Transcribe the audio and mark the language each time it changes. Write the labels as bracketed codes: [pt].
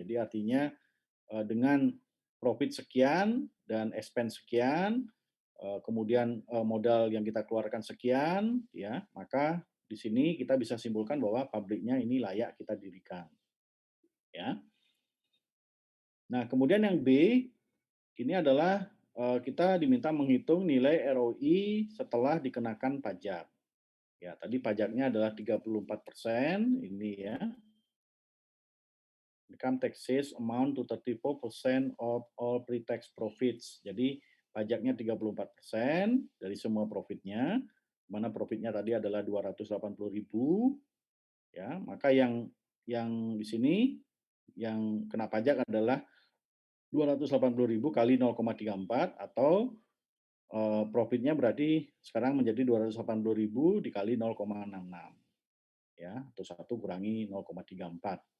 [id] Jadi artinya dengan profit sekian dan expense sekian, kemudian modal yang kita keluarkan sekian, ya, maka di sini kita bisa simpulkan bahwa pabriknya ini layak kita dirikan, ya. Nah, kemudian yang B ini adalah kita diminta menghitung nilai ROI setelah dikenakan pajak. Ya, tadi pajaknya adalah 34%, ini ya. [en] Income taxes amount to 34% of all pre-tax profits. [id] Jadi pajaknya 34% dari semua profitnya, mana profitnya tadi adalah 280.000, ya. Maka yang di sini yang kena pajak adalah 280.000 kali 0,34 atau profitnya berarti sekarang menjadi 280.000 dikali 0,66, ya, atau 1 kurangi 0,34.